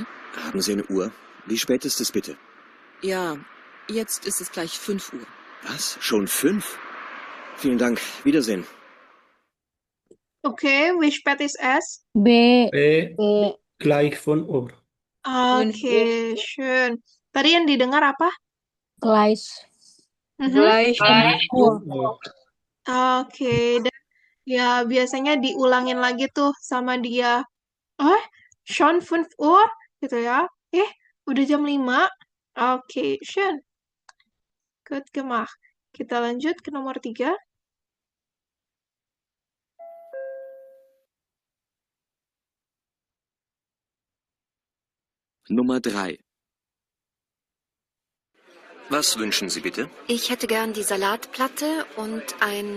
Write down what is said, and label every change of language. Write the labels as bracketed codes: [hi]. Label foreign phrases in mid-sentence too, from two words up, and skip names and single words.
[de] Haben Sie eine Uhr? Wie spät ist es bitte? Ja, jetzt ist es gleich 5 Uhr. Was? Schon 5? Vielen Dank. Wiedersehen. Oke, wie spät ist es? B. Gleich 5 Uhr. Oke, schön. [id] Tadi yang didengar apa? [de] Gleich. Gleich 5 Uhr. [id] Oke, dan ya biasanya diulangin lagi tuh sama dia. [de] Schon 5 Uhr? [id] Gitu ya. Udah jam 5? Oke, [de] schön. Gut gemacht. [id] Kita lanjut ke nomor 3. [de] Nummer 3. Was wünschen Sie bitte? Ich hätte gern die Salatplatte und ein...